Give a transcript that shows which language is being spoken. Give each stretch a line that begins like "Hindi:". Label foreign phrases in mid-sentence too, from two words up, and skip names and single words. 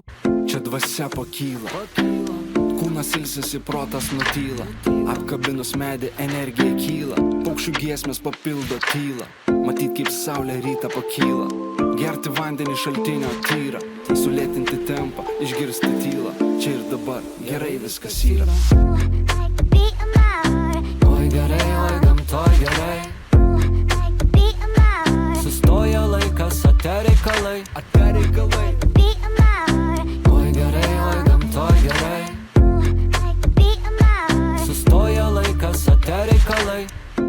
Lithuanian: Čia dvasia pakyla, kūnas ilsisi, protas nutyla. Apkabinus medį energija kyla, paukščių giesmės papildo tylą. Matyt kaip saulė rytą pakyla, gerti vandenį šaltinio tyra. Sulėtinti tempą, išgirsti tylą, čia ir dabar gerai viskas yra.
English: Ooh, like the beat of my heart.
Lithuanian: Oi gerai, oi gamtoj gerai,
English: Ooh, like the beat of my heart.
Lithuanian: sustoja laikas, ate reikalai.
English: Like the beat of my heart.
Lithuanian: Oi gerai, oi gamtoj gerai,
English: Ooh, like the beat of my heart.
Lithuanian: sustoja laikas, ate reikalai.